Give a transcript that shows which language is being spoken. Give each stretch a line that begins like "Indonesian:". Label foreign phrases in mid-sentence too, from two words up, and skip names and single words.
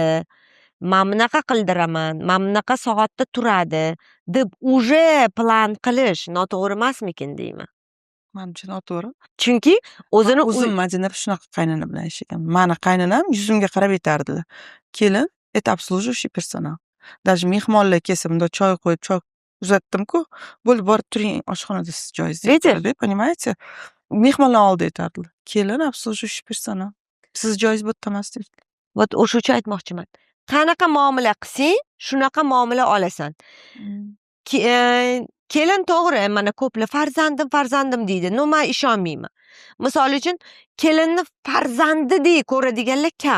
Uzbek: Men bunaqa qildiraman, men bunaqa soatda turadi deb uje plan qilish noto'g'ri emasmikin deyman. Menimcha noto'g'ri. Chunki o'zini o'zim Madina shunaqa qaynona bilan yashagan. Meni qaynonam yuzimga qarab aytardilar. Kelin,
Russian: это обслуживающий персонал. Даже
Uzbek: mehmonlar kelsa, bunda choy qo'yib, choy uzatdim-ku, bo'ldi borib turing oshxonada siz joyingiz deb, понимаете? Mehmonlar oldida aytardilar. Kelin,
Russian: обслуживающий персонал.
Uzbek: Siz joyingiz bu yerda emas deb. Vot o'sha uchun aytmoqchiman. Qanaqa muomala qilsang, shunaqa muomala olasan. Kelin to'g'ri, mana ko'plar farzandim deydi. No, men ishonmayman. Misol uchun, kelinni farzandidek ko'radiganlar kam.